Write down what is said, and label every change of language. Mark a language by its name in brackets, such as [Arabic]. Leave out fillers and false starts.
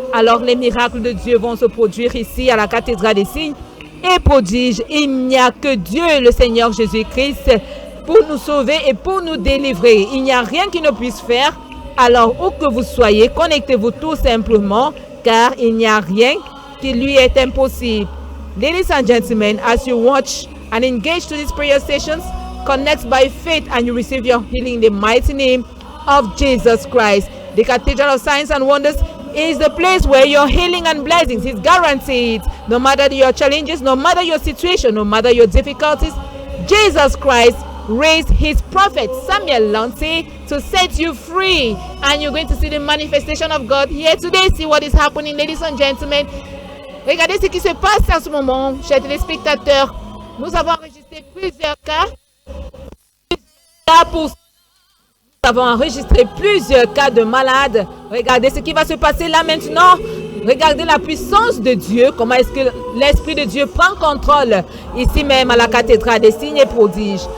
[French] Alors les miracles de Dieu vont se produire ici à la cathédrale des signes et prodiges. Il n'y a que Dieu, le Seigneur Jésus-Christ, pour nous sauver et pour nous délivrer. Il n'y a rien qui ne puisse faire. Alors, où que vous soyez, connectez-vous tout simplement, car il n'y a rien qui lui est impossible. [English] Ladies and gentlemen, as you watch and engage to these prayer sessions, connect by faith and you receive your healing in the mighty name of Jesus Christ. The Cathedral of Signs and Wonders is the place where your healing and blessings is guaranteed. No matter your challenges, no matter your situation, no matter your difficulties, Jesus Christ raised his prophet Samuel Lonti to set you free, and you're going to see the manifestation of God here today. See what is happening, ladies and gentlemen. [French] Regardez ce qui se passe en ce moment, chers téléspectateurs. Nous avons enregistré plusieurs cas. Nous avons enregistré plusieurs cas de malades. Regardez ce qui va se passer là maintenant. Regardez la puissance de Dieu, comment est-ce que l'Esprit de Dieu prend contrôle ici même à la cathédrale des signes et prodiges.